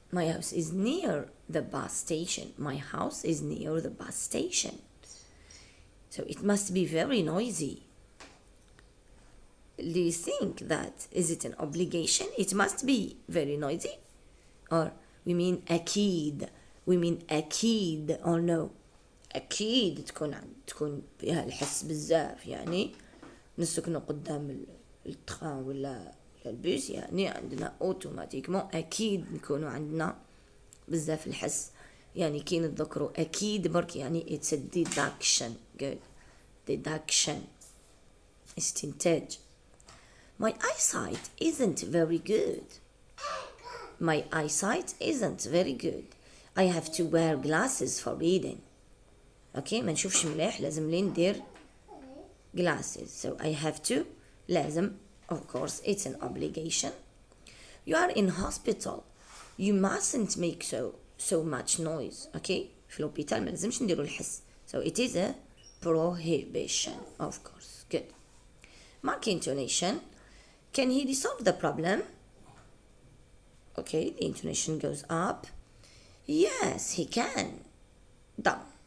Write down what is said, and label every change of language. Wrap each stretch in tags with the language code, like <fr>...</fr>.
<en>My house is near the bus station. My house is near the bus station. So it must be very noisy. Do you think that is it an obligation? It must be very noisy. Or we mean أكيد. We mean أكيد or no.</en> <ar>أكيد تكون فيها الحس بزاف يعني نسكنوا قدام التران ولا البيس يعني عندنا اوتوماتيكمون أكيد نكونوا عندنا بزاف الحس يعني كي نتذكروا أكيد برك يعني</ar> <en>it's a deduction. Good. Deduction. استنتاج. My eyesight isn't very good. My eyesight isn't very good. I have to wear glasses for reading.</en> <ar>Okay, ما نشوفش مليح لازم لي ندير glasses.</ar> <en>So I have to لازم of course it's an obligation. You are in hospital. You mustn't make so much noise.</en> <ar>Okay, في الهوبيتال ما لازمش نديروا الحس.</ar> <en>So it is a prohibition, of course. Good. Mark intonation. Can he resolve the problem? Okay, the intonation goes up. Yes, he can. Down.</en>